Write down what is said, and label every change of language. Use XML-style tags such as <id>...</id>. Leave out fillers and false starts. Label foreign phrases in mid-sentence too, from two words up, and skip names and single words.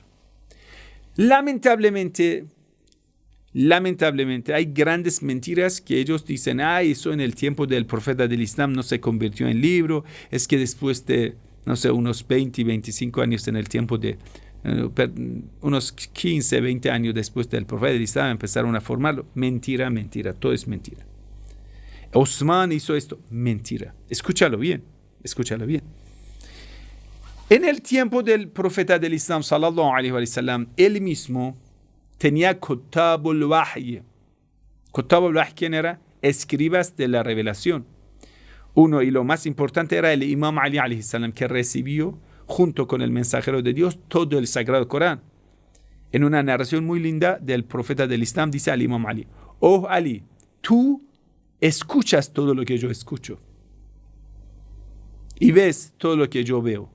<es>Lamentablemente, hay grandes mentiras que ellos dicen, eso en el tiempo del profeta del Islam no se convirtió en libro, es que después de, no sé, unos 20, 25 años en el tiempo de, unos 15, 20 años después del profeta del Islam empezaron a formarlo. Mentira, todo es mentira. Osman hizo esto, mentira. Escúchalo bien. En el tiempo del profeta del Islam,</es> <ar>صلى الله عليه وسلم,</ar> <es>él mismo tenía</es> <ar>كتاب الوحي. كتاب الوحي,</ar> <es>¿quién era? Escribas de la revelación. Uno, y lo más importante, era el Imam Ali</es> <ar>عليه السلام,</ar> <es>que recibió junto con el mensajero de Dios todo el Sagrado Corán. En una narración muy linda del profeta del Islam dice al Imam Ali: oh Ali, tú escuchas todo lo que yo escucho y ves todo lo que yo veo.</es>